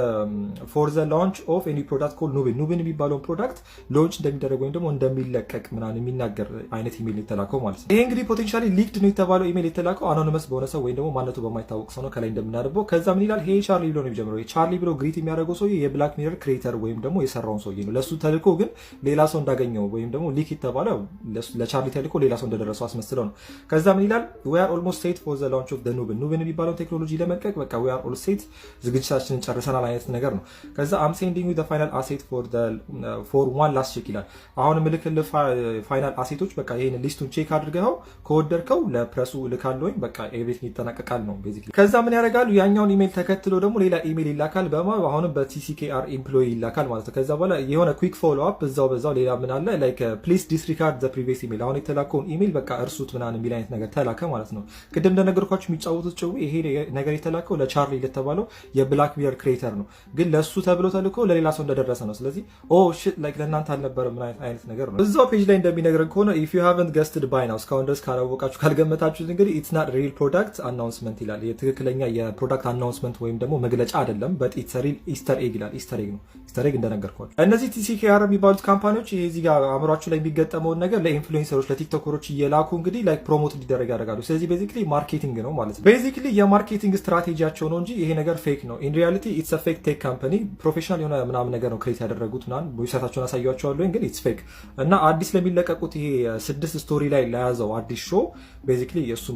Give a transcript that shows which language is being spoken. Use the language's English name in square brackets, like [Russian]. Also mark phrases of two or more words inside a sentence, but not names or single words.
[English] for the launch of any product call [Amharic] ኑብን የሚባለውን ፕሮዳክት ሎንች እንደሚደረግ ወይም ደግሞ እንደሚለቀቅ ምናምን የሚናገር አይነት ኢሜል የተላከው ማለት ነው። ይሄ እንግዲህ [English] potentially leaked [Amharic] ነው የተባለው ኢሜል የተላከው አኖኒመስ በሆነ ሰው ወይም ደግሞ ማንነቱ በማይታወቅ ሰው ነው ከላይ እንደምናደርገው። ከዛ ምን ይላል ሄይ ቻርሊ ብሎ ነው የሚጀምረው። ቻርሊ ብሎ ግሪት የሚያደርገው ሰውዬ የብላክ ሚረር ክሬተር ወይም ደግሞ የሰራውን ሰውዬ ነው። ለሱ ተልኮ ግን ሌላ ሰው እንዳገኘው ወይም ደግሞ ሊክ የተባለው ለቻርሊ ተልኮ ሌላ ሰው እንደደረሰው አስመስለው ነው። ከዛ ምን ይላል [English] we are almost set for the launch of the [Amharic] ኑብን የሚባለው ቴክኖሎጂ ለመልቀቅ በቃ [English] we are all set [Amharic] ዝግጅታችንን ጨርሰናል አይነት ነገር ነው። ከዛ [English] I'm sending you the final asset for one last check [Amharic] ይላል። አሁን ምልክልህ ፋይናል አሴቶች በቃ ይሄን ሊስቱን ቼክ አድርገው ከወደድከው ለፕረሱ ልካለኝ በቃ ኤቭሪቲንግ ይጠናቀቃል ነው ቤዚክሊ። ከዛ ምን ያደርጋሉ ያኛውን ኢሜል ተከትሎ ደግሞ ሌላ ኢሜል ይላካል አሁንም በTCKR ኤምፕሎይ ይላካል ማለት ነው። ከዛ በኋላ የሆነ [English] quick follow up [Amharic] በዛው ሌላ ምን አለ [English] like please disregard the previous email [Amharic] አሁን የተላከውን ኢሜል በቃ እርሱት ምናምን የሚል አይነት ነገር ተላከ ማለት ነው። ቅድም እንደነገርኳችሁ የሚጫወቱት ጭው ይሄ ነገር የተላከው ለቻርሊ ለተባለው የብላክ ሚረር ክሬተር ነው፣ ግን ለሱ ተብሎ ተልኮ ለሌላ ሰው እንደደረሰ ነው። ስለዚህ ኦ [English] shit like [Amharic] ለእናንተ አልነበረም ምን አይነት ነገር ነው። እዛው ፔጅ ላይ እንደሚነግረን ከሆነ [English] if you haven't guessed by now [Amharic] እስካሁን ድረስ ካላወቃችሁ ካልገመታችሁት እንግዲህ [English] it's not real product announcement [Amharic] ይላል። የትክክለኛ የፕሮዳክት አናውንስመንት ወይም ደግሞ መግለጫ አይደለም [English] but it's a real Easter egg [Amharic] ይላል። [English] Easter egg [Amharic] ነው። [English] Easter egg [Amharic] እንደነገርኳችሁ እነዚህ TCKR የሚባሉት ካምፓኒዎች ይሄ እዚህ ጋር አእምሯችሁ ላይ የሚገጠመውን ነገር ለኢንፍሉዌንሰሮች ለቲክቶከሮች እየላኩ እንግዲህ ላይክ ፕሮሞት እንዲደረግ ያደርጋሉ። ስለዚህ ቤዚክሊ ማርኬቲንግ ነው ማለት ነው። ቤዚክሊ የማርኬቲንግ ስትራቴጂያቸው ነው እንጂ ይሄ ነገር ፌክ ነው። [English] in reality it's a fake tech company professional [Amharic] የሆነ ምናምን ነገር ነው ክሬት ያደረጉት ምናምን ዌብሳይታቸውን አሳያቸዋለሁ ግን [English] it's fake [Amharic] እና አዲስ ለሚለቀቁት ይሄ 6 ስቶሪ ላይ ለያዘው አዲስ ሾው ቤዚክሊ የእሱም